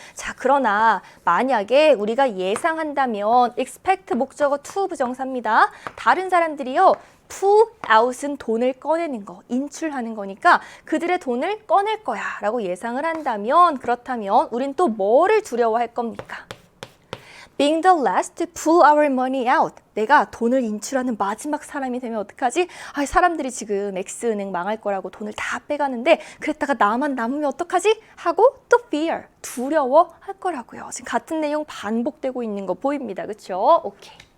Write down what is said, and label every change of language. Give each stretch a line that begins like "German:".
Korean: 자, 그러나 만약에 우리가 예상한다면 expect 목적어 to 부정사입니다. 다른 사람들이요, pull out은 돈을 꺼내는 거, 인출하는 거니까 그들의 돈을 꺼낼 거야 라고 예상을 한다면, 그렇다면 우린 또 뭐를 두려워할 겁니까?
English: being the last to pull our money out.
Korean: 내가 돈을 인출하는 마지막 사람이 되면 어떡하지? 아, 사람들이 지금 X은행 망할 거라고 돈을 다 빼가는데 그랬다가 나만 남으면 어떡하지? 하고 또 fear, 두려워 할 거라고요. 지금 같은 내용 반복되고 있는 거 보입니다. 그렇죠? 오케이.